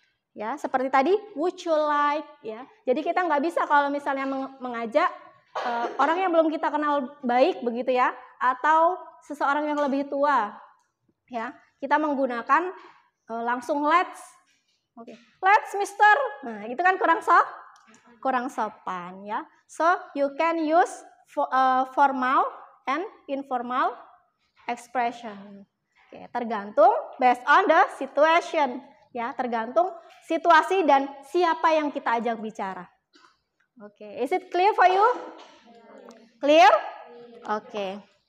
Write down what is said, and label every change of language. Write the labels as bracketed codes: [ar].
[id] Ya, seperti tadi would you like ya. Jadi kita nggak bisa kalau misalnya mengajak orang yang belum kita kenal baik begitu ya, atau seseorang yang lebih tua. Ya, kita menggunakan langsung let's. Oke. Let's mister. Nah, itu kan kurang sopan ya. [en] So you can use formal and informal expression. [id] Oke, tergantung [en] based on the situation [id] ya, tergantung situasi dan siapa yang kita ajak bicara. [en] Oke, is it clear for you? Clear? Oke.